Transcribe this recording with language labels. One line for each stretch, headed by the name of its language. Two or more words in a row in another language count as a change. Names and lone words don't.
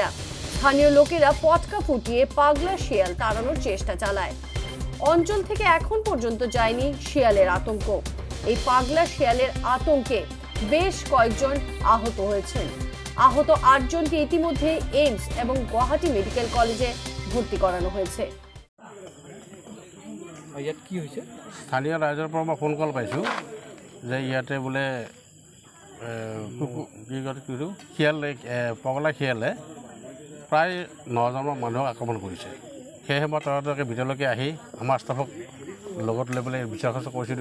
Bangla: স্থানীয় লোকেরা পটকা ফুটিয়ে পাগলা শিয়াল তাড়ানোর চেষ্টা চালায়। অঞ্চল থেকে এখন পর্যন্ত যায়নি শিয়ালের আতঙ্ক। এই পাগলা শিয়ালের আতঙ্কে বেশ কয়েকজন আহত হয়েছেন। আহত 8 জনকে ইতিমধ্যে এইমস এবং গুয়াহাটি মেডিকেল কলেজে ভর্তি করানো হয়েছে।
Assamese: ইয়াত কি হৈছে? স্থানীয় ৰাইজৰ পৰা মই ফোন কল পাইছোঁ যে ইয়াতে বোলে শিয়াল পগলা শিয়ালে প্ৰায় 9জনমান মানুহক আক্ৰমণ কৰিছে। সেয়েহে মই তৰাতৰাকৈ ভিতৰলৈকে আহি আমাৰ ষ্টাফক লগত লৈ পেলাই বিচাৰ খৰচ কৰিছিলোঁ।